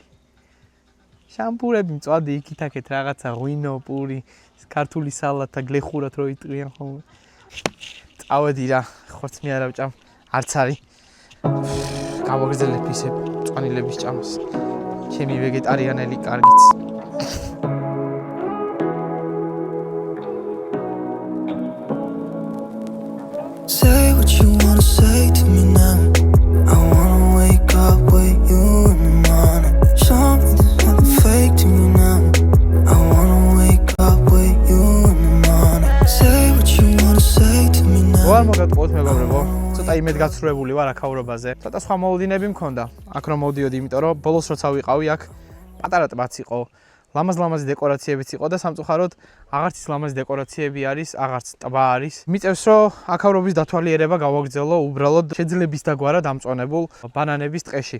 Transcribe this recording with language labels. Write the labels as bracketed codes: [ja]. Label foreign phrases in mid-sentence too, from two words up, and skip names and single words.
[ka] შამპურები მწვადი იქით-აქეთ რაღაცა ღვინო, პური, ქართული სალათა, გლეხურად რო იტყვიან ხოლმე. წავედი რა, ხორც მე არ ავჭამ, არც არის. გავაგრძელებ ისე მწვანილების ჭამას. ჩემი ვეგეტარიანელი კარგიც. [en] Say what you wanna say to me now. I wanna wake up with you in the morning. Show me there's nothing fake to me now. I wanna wake up with you in the morning. Say what you wanna say to me now. [ka] ვარ მოგატყუოთ მეგობრებო. ცოტა იმედ გაცრუებული ვარ აქაურობაზე. ცოტა სხვა მოლოდინები მქონდა. აქ რომ მოვდიოდი, იმიტომ რომ ბოლოს როცა ვიყავი აქ პატარა ტბაც იყო. ლამაზ-ლამაზი დეკორაციებიც იყო და სამწუხაროდ აღარც ის ლამაზი დეკორაციები არის, აღარც ტბა არის. მიწევს რომ აქაურობის დათვალიერება გავაგრძელო უბრალოდ შეძლების დაგვარად ამწვანებულ ბანანების ტყეში.